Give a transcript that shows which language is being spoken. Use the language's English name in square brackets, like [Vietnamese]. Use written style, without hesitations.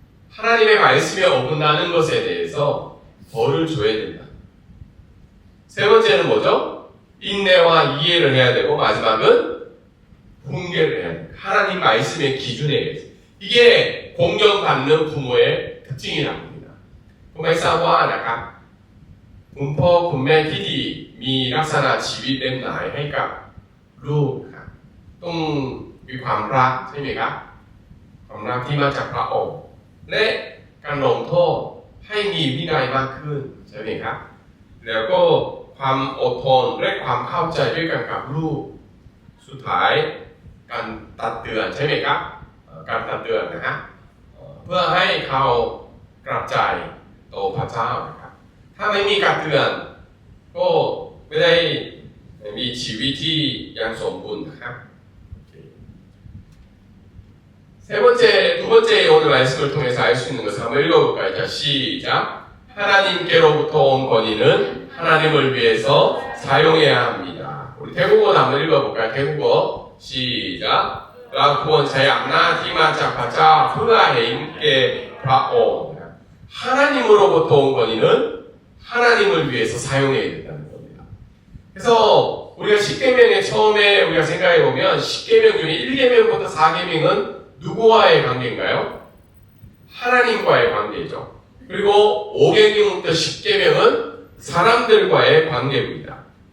[Korean] 하나님의 말씀에 어긋나는 것에 대해서 벌을 줘야 된다. 세 번째는 뭐죠? 인내와 이해를 해야 되고 마지막은 훈계를 해야 된다. 하나님 말씀의 기준에 의해서. 이게 공경받는 부모의 특징이라고 합니다. [Thai] ผมไม่ทราบว่านะครับคุณพ่อคุณแม่ที่ดีมีลักษณะชีวิตแบบไหนให้กับลูกครับต้องมีความรักใช่ไหมครับ ความรักที่มาจากพระองค์และการลงโทษให้มีวินัยมากขึ้นใช่ไหมครับแล้วก็ความอดทนและความเข้าใจด้วยกันกับลูกสุดท้ายการตักเตือนใช่ไหมครับการตักเตือนนะฮะ เพื่อให้เขากลับใจต่อพระเจ้านะครับถ้าไม่มีการเตือนก็ไม่ได้มีชีวิตที่ยังสมบูรณ์นะครับ [Korean] 두 번째 오늘 말씀을 통해서 알 수 있는 것을 한번 읽어볼까요? 자, 시작. 하나님께로부터 온 권위는 하나님을 위해서 사용해야 합니다. 우리 태국어 한번 읽어볼까요? 태국어 시작. [Thai] เราควรใช้อำนาจที่มาจากพระเจ้าเพื่อเห็นแก่พระองค์ [Korean] 하나님으로부터 온 권위는 하나님을 위해서 사용해야 된다는 겁니다. 그래서 우리가 10계명의 처음에 우리가 생각해 보면 10계명 중에 1계명부터 4계명은 누구와의 관계인가요? 하나님과의 관계죠. 그리고 5계명부터 10계명은 사람들과의 관계입니다.